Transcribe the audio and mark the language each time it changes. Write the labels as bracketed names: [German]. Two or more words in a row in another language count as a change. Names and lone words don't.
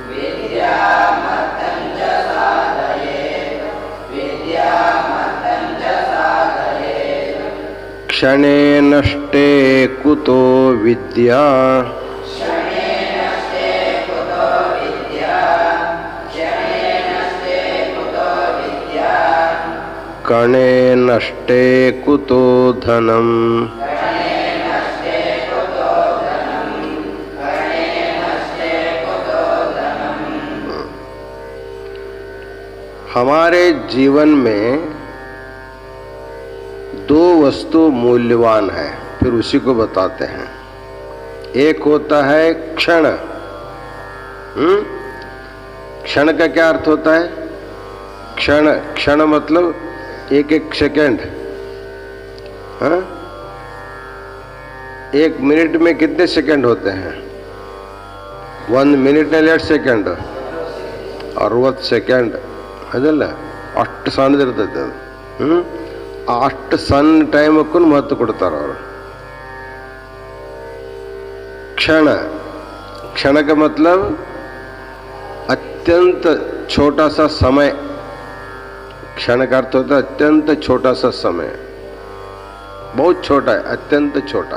[Sanskrit] क्षणे नष्टे कुतो विद्या कणे नष्टे कुतो धनम्। [Hindi] हमारे जीवन में दो वस्तु मूल्यवान है, फिर उसी को बताते हैं। एक होता है क्षण। क्षण का क्या अर्थ होता है? क्षण, क्षण मतलब एक एक सेकंड। हाँ, एक मिनट में कितने सेकंड होते हैं? 1 minute 8 सेकंड, 60 सेकंड [Kannada] ಅದಲ್ಲ, ಅಷ್ಟು ಸಣ್ಣದಿರ್ತೈತೆ ಅದು. ಅಷ್ಟು ಸಣ್ಣ ಟೈಮಕ್ಕೂ ಮಹತ್ವ ಕೊಡ್ತಾರೆ ಅವರು. [Hindi] क्षण, क्षण का मतलब अत्यंत छोटा सा समय। क्षण का अर्थ होता है अत्यंत छोटा सा समय, बहुत छोटा है, अत्यंत छोटा।